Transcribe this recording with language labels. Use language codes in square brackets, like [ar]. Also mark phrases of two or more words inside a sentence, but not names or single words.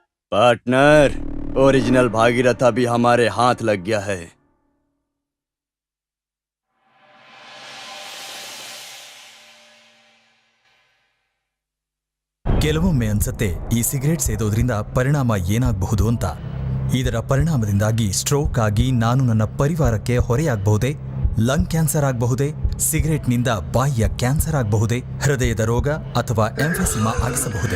[hi] पार्टनर, ओरिजिनल भागीरथा भी हमारे हाथ लग गया है। [kn] ಕೆಲವೊಮ್ಮೆ ಅನ್ಸತ್ತೆ ಈ ಸಿಗರೇಟ್ ಸೇದೋದ್ರಿಂದ ಪರಿಣಾಮ ಏನಾಗಬಹುದು ಅಂತ. ಇದರ ಪರಿಣಾಮದಿಂದಾಗಿ ಸ್ಟ್ರೋಕ್ ಆಗಿ ನಾನು ನನ್ನ ಪರಿವಾರಕ್ಕೆ ಹೊರೆಯಾಗಬಹುದೇ, [en] lung cancer [kn] ಆಗಬಹುದೇ, ಸಿಗರೇಟ್ನಿಂದ ಬಾಯಿಯ ಕ್ಯಾನ್ಸರ್ ಆಗಬಹುದೇ, ಹೃದಯದ ರೋಗ ಅಥವಾ ಎಂಫೆಸಿಮಾ ಆಗಿಸಬಹುದೇ.